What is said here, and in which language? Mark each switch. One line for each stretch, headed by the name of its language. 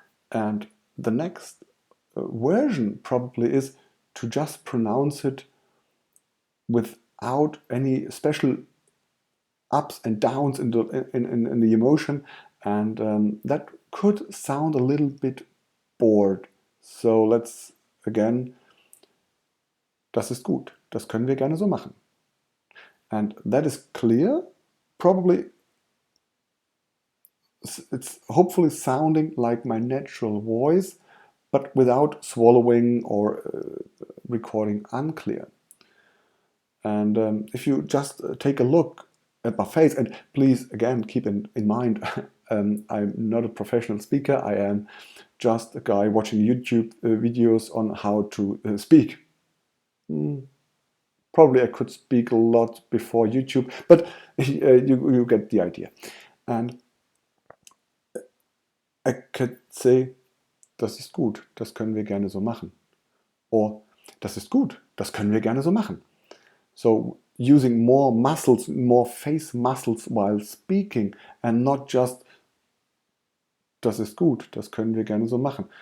English: And the next version probably is to just pronounce it without any special ups and downs in the emotion, and that could sound a little bit bored. So let's again,
German: das ist gut, das können wir gerne so machen.
English: And that is clear, probably it's hopefully sounding like my natural voice, but without swallowing or recording unclear. And if you just take a look at my face, and please again keep in mind, I'm not a professional speaker. I am just a guy watching YouTube videos on how to speak. Probably I could speak a lot before YouTube, but you get the idea. And I could say,
German: das ist gut, das können wir gerne so machen. Or, das ist gut, das können wir gerne so machen.
English: So using more muscles, more face muscles while speaking, and not just,
German: das ist gut, das können wir gerne so machen.